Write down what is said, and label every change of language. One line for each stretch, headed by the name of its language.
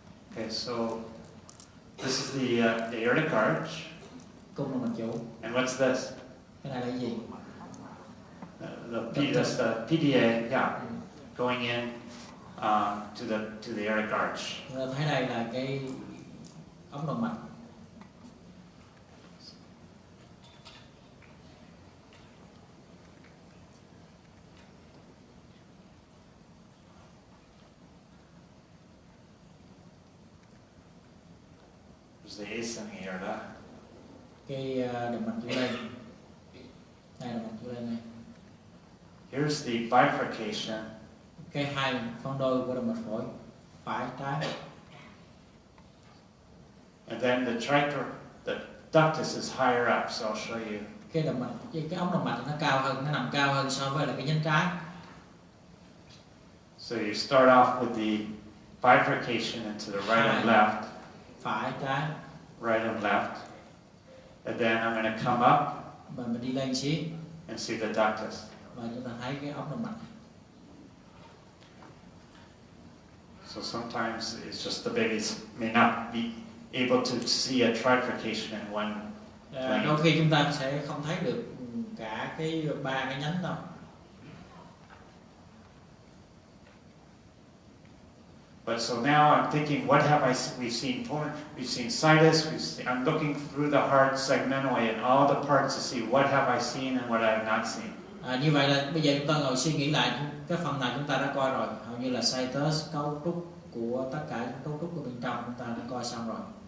English: Okay, so this is the aortic arch.
Vietnamese: Cung động mạch chủ.
English: And what's this?
Vietnamese: Cái này là cái gì?
English: That's the PDA, yeah, going in to the aortic arch.
Vietnamese: Chúng ta thấy đây là cái ống động mạch.
English: There's the ascending aorta.
Vietnamese: Cái động mạch chủ lên. Đây là động mạch chủ lên này.
English: Here's the bifurcation.
Vietnamese: Cái hai phân đôi của động mạch phổi, phải trái.
English: And then the ductus is higher up, so I'll show you.
Vietnamese: Cái động mạch, cái ống động mạch nó cao hơn, nó nằm cao hơn so với là cái nhánh trái.
English: So you start off with the bifurcation into the right and left,
Vietnamese: Phải trái.
English: right and left. And then I'm going to come up
Vietnamese: Và mình đi lên xí
English: and see the ductus.
Vietnamese: và chúng ta thấy cái ống động mạch.
English: So sometimes it's just the babies may not be able to see a trifurcation in one.
Vietnamese: Đôi khi chúng ta sẽ không thấy được cả cái 3 cái nhánh đâu.
English: But so now I'm thinking, what have we've seen situs, I'm looking through the heart segmentally and all the parts to see what have I seen and what I have not seen.
Vietnamese: Như vậy là bây giờ chúng ta ngồi suy nghĩ lại cái phần nào chúng ta đã coi rồi, hầu như là situs, cấu trúc của tất cả những cấu trúc của bên trong chúng ta đã coi xong rồi.